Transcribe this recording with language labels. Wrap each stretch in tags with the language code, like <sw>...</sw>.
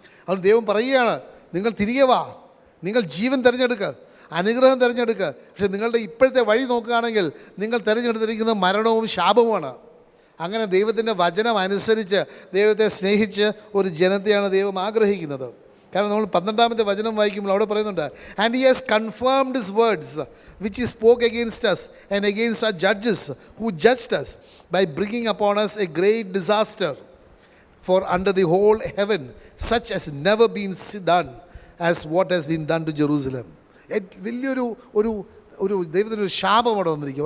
<ml>അതുകൊണ്ട് ദൈവം പറയുകയാണ്, നിങ്ങൾ തിരികെ വാ, നിങ്ങൾ ജീവൻ തിരഞ്ഞെടുക്കുക, അനുഗ്രഹം തിരഞ്ഞെടുക്കുക. പക്ഷെ നിങ്ങളുടെ ഇപ്പോഴത്തെ വഴി നോക്കുകയാണെങ്കിൽ നിങ്ങൾ തിരഞ്ഞെടുത്തിരിക്കുന്നത് മരണവും ശാപവുമാണ്. അങ്ങനെ ദൈവത്തിൻ്റെ വചനം അനുസരിച്ച് ദൈവത്തെ സ്നേഹിച്ച് ഒരു ജനത്തെയാണ് ദൈവം ആഗ്രഹിക്കുന്നത്. കാരണം നമ്മൾ 12-ാമത്തെ വചനം വായിക്കുമ്പോൾ അവിടെ പറയുന്നുണ്ട്,</ml> <en>And he has confirmed his words which he spoke against us and against our judges who judged us by bringing upon us a great disaster for under the whole heaven such as never been done as what has been done to Jerusalem.</en> <ml>വലിയൊരു ഒരു ഒരു ദൈവത്തിൻ്റെ ഒരു ശാപം അവിടെ വന്നിരിക്കുക.</ml>